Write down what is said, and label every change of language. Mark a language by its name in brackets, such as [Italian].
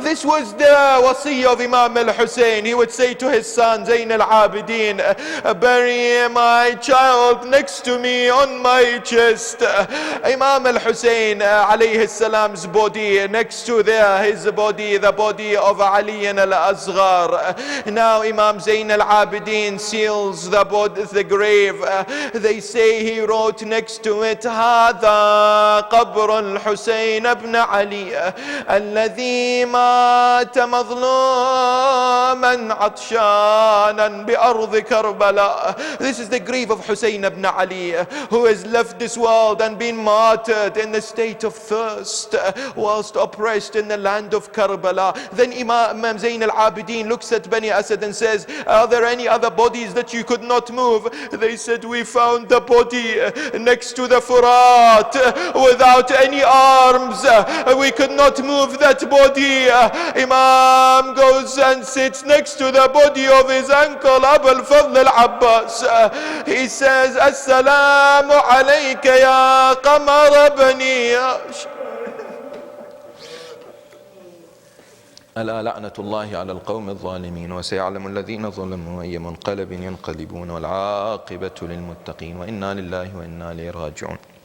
[English] This was the wasiyah of Imam al-Hussein. He would say to his son Zayn al-Abidin, bury my child next to me on my chest. Imam al-Hussein alayhi salam's body next to his body, the body of Ali al-Asghar. Now Imam Zayn al-Abidin seals the grave. They say he wrote next to it, [Arabic] هذا قبر الحسين ابن علي الذي مات مظلوما عطشانا بأرض كربلاء. [English] This is the grave of Hussein ibn Ali, who has left this world and been martyred in the state of thirst whilst oppressed in the land of Karbala. Then Imam Zayn al-Abidin looks at Bani Asad and says, are there any other bodies that you could not move? They said, we found the body next to the Furat without any arms. We could not move that body. Imam goes and sits next to the body of his uncle Abu al-Fadl al-Abbas. He says, Assalamu alayka ya qamar bani Hashim. [Arabic] ألا لعنة الله على القوم الظالمين وسيعلم الذين ظلموا أي منقلب ينقلبون والعاقبة للمتقين وإنا لله وإنا إليه راجعون.